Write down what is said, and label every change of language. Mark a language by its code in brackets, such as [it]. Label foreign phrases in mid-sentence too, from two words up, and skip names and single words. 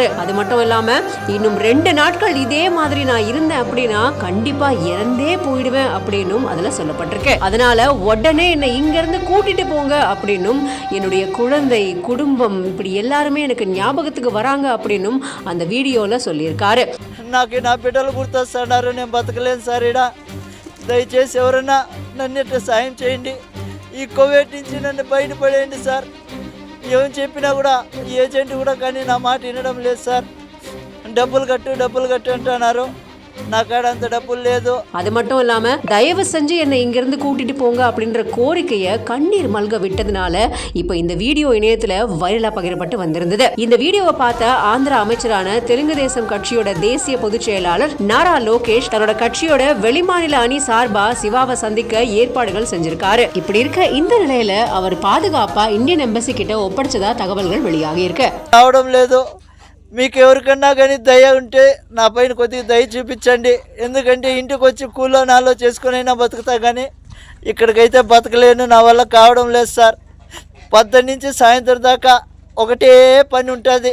[ta] அது மட்டும் இல்லாம இன்னும் 2 நாட்கள் இதே மாதிரி நான் இருந்தேன் அப்படின்னா கண்டிப்பா இறந்தே போயிடுவேன் அப்படின்னும் அதுல சொல்லப்பட்டிருக்கு. அதனால உடனே என்னை இங்க இருந்து கூட்டிட்டு போங்க அப்படின்னும், என்னுடைய குழந்தை, குடும்பம், இப்படி எல்லாருமே எனக்கு ஞாபகத்துக்கு வராங்க அப்படின்னும் அந்த வீடியோல சொல்லியிருக்காரு. [te] నాకు నా బిడ్డలు గుర్తొస్తున్నారు. నేను బతకలేను సార్. దయచేసి ఎవరైనా నన్ను సాయం చేయండి. ఈ కోవిడ్ నుంచి నన్ను బయటపడేయండి సార్. ఏం చెప్పినా కూడా ఈ ఏజెంట్ కూడా కానీ నా మాట వినడం లేదు సార్. డబ్బులు కట్టు అంటున్నారు. నా కాడ అంత డబ్బులు లేదు. [ta] அது மட்டும் இல்லாம தயவு செஞ்சு என்னை இங்க இருந்து கூட்டிட்டு போங்க அப்படின்ற கோரிக்கையை கண்ணீர் மல்க விட்டதுனால இப்ப இந்த வீடியோ இணையத்துல வைரலா பகிரப்பட்டு வந்திருந்தது. இந்த வீடியோவை பார்த்த ஆந்திர அமைச்சரான தெலுங்கு தேசம் கட்சியோட தேசிய பொதுச் செயலாளர் நாரா லோகேஷ் தன்னோட கட்சியோட வெளிமாநில அணி சார்பா சிவாவை சந்திக்க ஏற்பாடுகள் செஞ்சிருக்காரு. இப்படி இருக்க இந்த நிலையில அவர் பாதுகாப்பா [en] Indian embassy [ta] கிட்ட ஒப்படைச்சதா தகவல்கள் வெளியாகி இருக்கு. [te] మీకు ఎవరికన్నా కానీ దయ ఉంటే నా పైన కొద్దిగా దయ చూపించండి. ఎందుకంటే ఇంటికి వచ్చి కూలో నాలో చేసుకునైనా బతుకుతా, కానీ ఇక్కడికైతే బతకలేను. నా వల్ల కావడం లేదు సార్. 10 నుంచి సాయంత్రం దాకా ఒకటే పని ఉంటుంది.